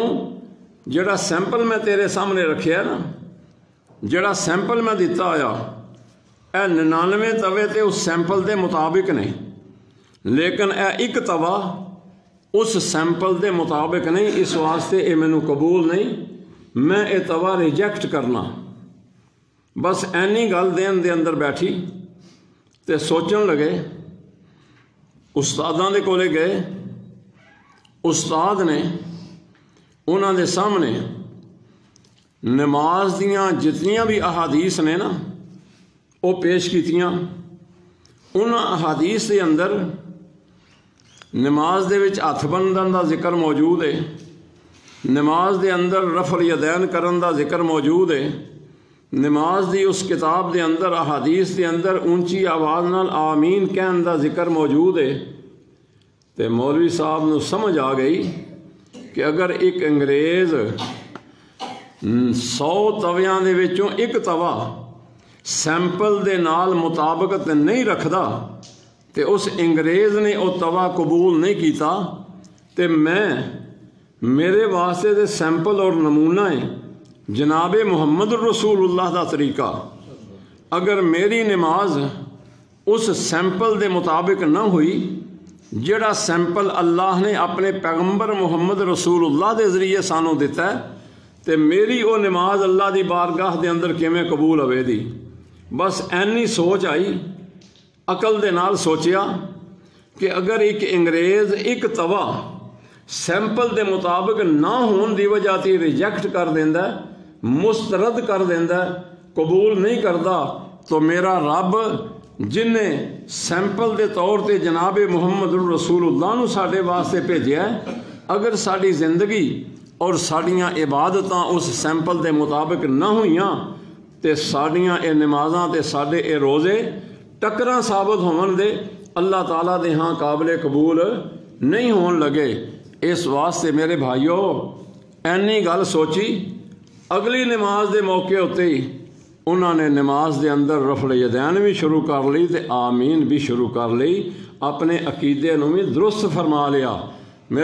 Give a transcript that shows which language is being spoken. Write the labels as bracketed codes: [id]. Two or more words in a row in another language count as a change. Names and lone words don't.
[pa] جڑا سیمپل میں تیرے سامنے رکھیا نا، جڑا سیمپل میں دیتا آیا، اے 99 توے تے اس سیمپل دے مطابق نہیں، لیکن اے ایک توا اس سیمپل دے مطابق نہیں، اس واسطے اے مینوں قبول نہیں، میں اے توا ریجیکٹ کرنا۔ بس اینی گل دین دے اندر بیٹھی تے سوچن لگے، استاداں دے کولے گئے، استاد نے انہاں دے سامنے نماز دیاں جتنیاں بھی احادیث نے نا وہ پیش کیتیاں۔ انہاں احادیث دے اندر نماز دے وچ ہاتھ بندھن دا ذکر موجود ہے، نماز دے اندر رفع الیدین کرن دا ذکر موجود ہے، نماز دی اس کتاب دے اندر احادیث دے اندر اونچی آواز نال آمین کہن دا ذکر موجود ہے۔ تے مولوی صاحب نو سمجھ آ گئی کہ اگر ایک انگریز 100 تویاں دے وچوں ایک توا سیمپل دے نال مطابقت نہیں رکھدا تے اس انگریز نے او توا قبول نہیں کیتا، تے میرے واسطے دے سیمپل اور نمونہ ہے جناب محمد رسول اللہ دا طریقہ۔ اگر میری نماز اس سیمپل دے مطابق نہ ہوئی جڑا سیمپل اللہ نے اپنے پیغمبر محمد رسول اللہ دے ذریعے سانوں دیتا ہے، تے میری وہ نماز اللہ دی بارگاہ دے اندر کیویں قبول ہوے دی۔ بس اینی سوچ آئی، عقل دے نال سوچیا کہ اگر ایک انگریز ایک توا سیمپل دے مطابق نہ ہون دی وجہ تے ریجیکٹ کر دیندا ہے، مسترد کر دیندا ہے، قبول نہیں کردا، تو میرا رب جن نے سیمپل دے طور تے جناب محمد رسول اللہ نو ساڈے واسطے بھیجیا ہے، اگر ساڈی زندگی اور ساڈیاں عبادتاں اس سیمپل دے مطابق نہ ہوئیاں تے ساڈیاں اے نمازاں تے ساڈے اے روزے ٹکراں ثابت ہون دے اللہ تعالیٰ دے ہاں قابل قبول نہیں ہون لگے۔ اس واسطے میرے بھائیو اینی گل سوچی، اگلی نماز دے موقع ہوتے ہی انہوں نے نماز دے اندر رفع الیدین بھی شروع کر لی تے آمین بھی شروع کر لی، اپنے عقیدے نو بھی درست فرما لیا۔